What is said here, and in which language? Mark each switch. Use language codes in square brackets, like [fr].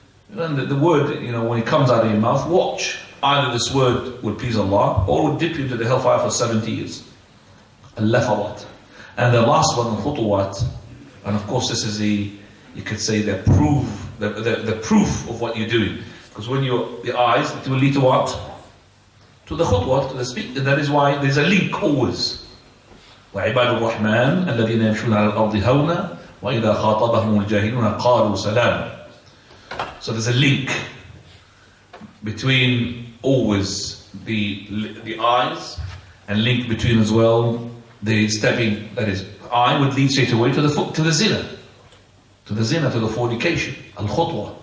[en] And the word, when it comes out of your mouth, watch. Either this word would please Allah or would dip you into the hellfire for 70 years. Al-lafadat. And the last one, al-khutuwat. And of course this is you could say the proof of what you're doing. Because when the eyes, it will lead to what? To the khutwat, to the speak. And that is why there's a link always. [ar] وعباد الرحمن الذين يمشون على الأرض هونا وإذا خاطبهم الجاهلون قالوا سلاما. [en] So there's a link between always the eyes, and link between as well the stepping, that is, eye would lead straight away to the zina, to the fornication, al-khutwa.